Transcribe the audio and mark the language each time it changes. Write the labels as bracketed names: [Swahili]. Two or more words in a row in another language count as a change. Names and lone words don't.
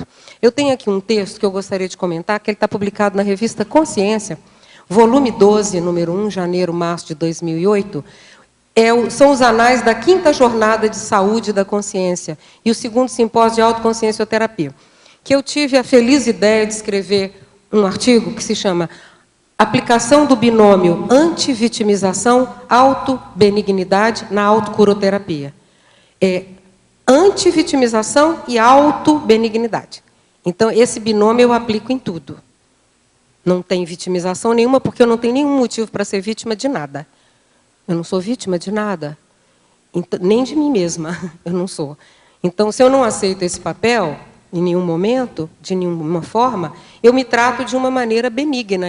[Portuguese] Eu tenho aqui um texto que eu gostaria de comentar, que ele está publicado na revista Consciência, volume 12, número 1, janeiro-março de 2008. São os anais da 5ª Jornada de Saúde da Consciência e o 2º Simpósio de Autoconsciencioterapia, que eu tive a feliz ideia de escrever um artigo que se chama Aplicação do binômio antivitimização, autobenignidade na autocuroterapia. Antivitimização e autobenignidade. Então, esse binômio eu aplico em tudo. Não tem vitimização nenhuma, porque eu não tenho nenhum motivo para ser vítima de nada. Eu não sou vítima de nada, nem de mim mesma, eu não sou. Então, se eu não aceito esse papel, em nenhum momento, de nenhuma forma, eu me trato de uma maneira benigna.